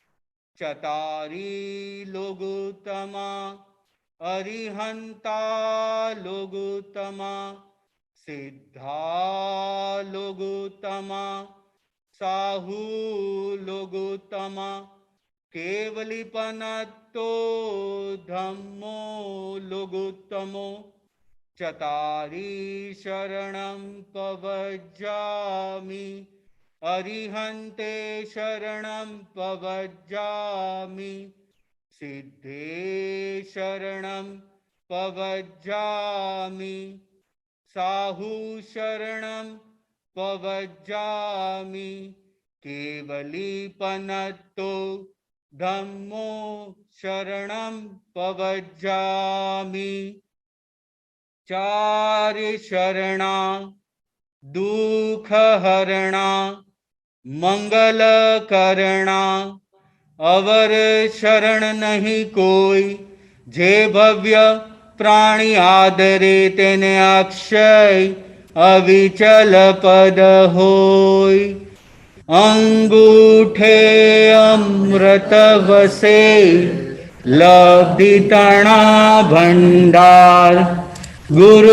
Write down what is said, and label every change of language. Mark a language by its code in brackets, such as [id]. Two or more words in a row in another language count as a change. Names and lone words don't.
[pra] ચતારી લોગુત્તમા અરિહંતા લોગુત્તમા સિદ્ધા લોગુત્તમા સાહુ લોગુત્તમા केवलीपनत्तो धम्मो लघुत्तमो चतारी शरणं पवज्जामि अरिहन्ते शरणं पवज्जामि सिद्धे शरणं पवज्जामि साहु शरणं पवज्जामि केवलीपनत्तो धम्मो शरणं पवज्जामि [gu] ચાર શરણા દુઃખહરણા મંગલકરણા અવર શરણ નહીં કોઈ જે ભવ્ય પ્રાણી આદરે તેને અક્ષય અવિચલ પદ હોય અંગૂઠે અમૃત વસે લબ્ધિ તણા ભંડાર ગુરુ